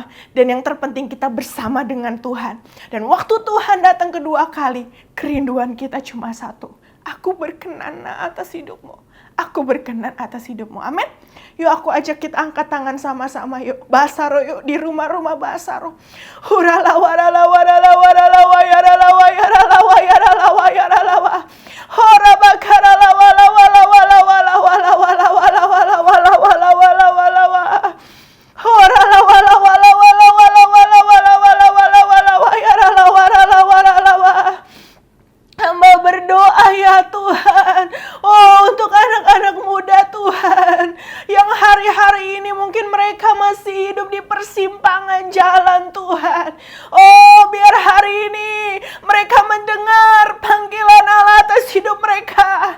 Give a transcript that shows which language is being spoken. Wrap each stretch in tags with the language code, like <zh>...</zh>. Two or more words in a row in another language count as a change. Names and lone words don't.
<id>Dan yang terpenting, kita bersama dengan Tuhan. Dan waktu Tuhan datang kedua kali, kerinduan kita cuma satu. Aku berkenan atas hidupmu. Aku berkenan atas hidupmu. Amin. Yuk aku ajak kita angkat tangan sama-sama. Yuk Basaro, yuk di rumah-rumah Basaro. Hurala warala warala warala wayarala wayarala wayarala wayarala. Hora bakara la wala wala wala wala wala wala wala wala wala wala wala wala wala. Hora la wala wala wala wala wala wala wala wala wala wayarala warala warala wala. Hamba berdoa ya Tuhan, untuk anak-anak muda Tuhan, yang hari-hari ini mungkin mereka masih hidup di persimpangan jalan Tuhan. Biar hari ini mereka mendengar panggilan Allah atas hidup mereka.</id>